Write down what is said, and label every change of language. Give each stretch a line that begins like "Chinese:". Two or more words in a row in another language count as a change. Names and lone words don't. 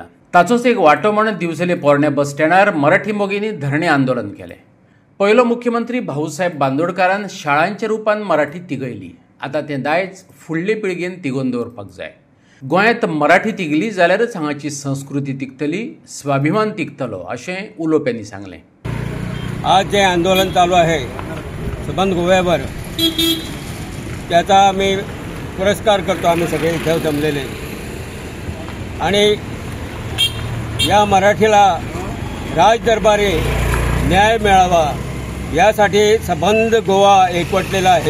Konkani: ताचोच एक वांटो म्हण दिवचले पोरण्या बस स्टँडार मराठी मोगींनी धरणे आंदोलन केलें. पयलो मुख्यमंत्री भाऊसाहेब बांदोडकारान शाळांच्या रुपान मराठी तिगयली. आतां तें दायज फुडले पिळगेन तिगोवन दवरपाक जाय. गोंयांत मराठी तिगली जाल्यारच हांगाची संस्कृती तिगतली, स्वाभिमान तिगतलो अशें उलोवप्यांनी सांगलें.
Marathi: आज जे आंदोलन चालू आहे सबंध गोव्यावर, त्याचा आम्ही पुरस्कार करतो. आम्ही सगळे इथे जमलेले आणि या मराठीला राजदरबारी न्याय मिळावा यासाठी सबंध गोवा एकवटलेला आहे.